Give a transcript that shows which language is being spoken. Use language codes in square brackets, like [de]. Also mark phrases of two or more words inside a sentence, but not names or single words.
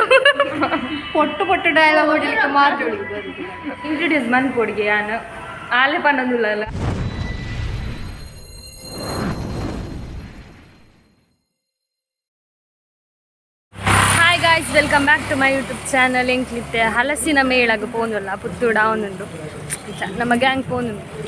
[kn] ಪೊಟ್ಟು ಡೈಲಾಗ್ ಹೊಡಿಲಿಕ್ಕೆ ಮಾತಾಡಿ [tcy] ಇಂಟ್ರೊಡ್ಯೂಸ್ ಮನ್ ಕೊಡ್ಗೆ ನಾನು ಆಲೆ ಪನ್ನೊಂದುಲ್ಲ ಅಲ್ಲ. [en] Hi guys, welcome back to my YouTube channel. [tcy] ಎಂಕ್ಲಿತ್ತೆ ಹಲಸಿನ ಮೇಳಗ ಪೋಂದುಲ್ಲ ಪುತ್ತೂಡ ಅವನುಂಡು ನಮ್ಮ ಗ್ಯಾಂಗ್ ಪೋಂದುಂಡು.